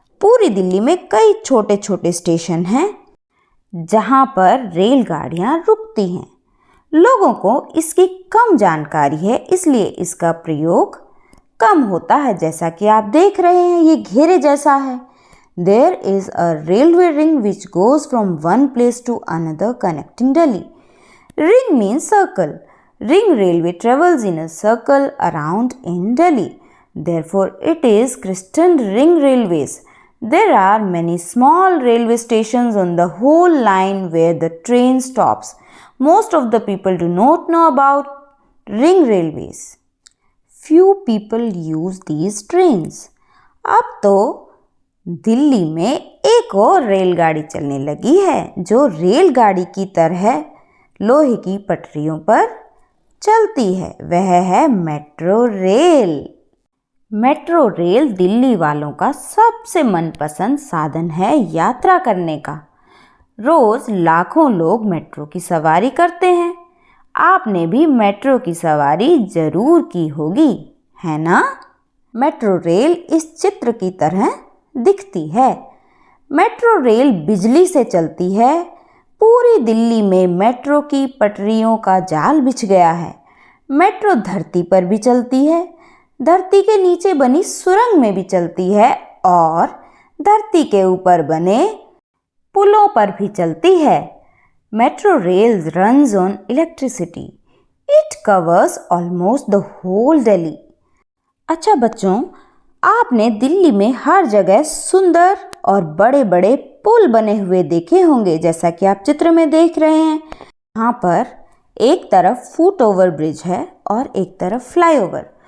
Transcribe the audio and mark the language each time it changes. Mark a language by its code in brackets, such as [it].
[hi] पूरी दिल्ली में कई छोटे छोटे स्टेशन हैं जहां पर रेलगाड़ियां रुकती हैं। लोगों को इसकी कम जानकारी है, इसलिए इसका प्रयोग कम होता है। जैसा कि आप देख रहे हैं, ये घेरे जैसा है। [en] There is a railway ring which goes from one place to another connecting Delhi. Ring means circle. Ring railway travels in a circle around in Delhi. Therefore, it is christened ring railways. There are many small railway stations on the whole line where the train stops. Most of the people do not know about ring railways. Few people use these trains. [hi] अब तो दिल्ली में एक और रेलगाड़ी चलने लगी है जो रेलगाड़ी की तरह लोहे की पटरियों पर चलती है। वह है metro rail. Metro rail Delhi वालों का सबसे मनपसंद साधन है यात्रा करने का। रोज लाखों लोग मेट्रो की सवारी करते हैं। आपने भी मेट्रो की सवारी जरूर की होगी, है ना? मेट्रो रेल इस चित्र की तरह दिखती है। मेट्रो रेल बिजली से चलती है। पूरी दिल्ली में मेट्रो की पटरियों का जाल बिछ गया है। मेट्रो धरती पर भी चलती है, धरती के नीचे बनी सुरंग में भी चलती है और धरती के ऊपर बने पुलों पर भी चलती है। [en] Metro rail runs on electricity. It covers almost the whole Delhi. [hi] अच्छा बच्चों, आपने दिल्ली में हर जगह सुंदर और बड़े बड़े पुल बने हुए देखे होंगे, जैसा कि आप चित्र में देख रहे हैं। यहाँ पर एक तरफ फुट ओवर ब्रिज है और एक तरफ फ्लाईओवर।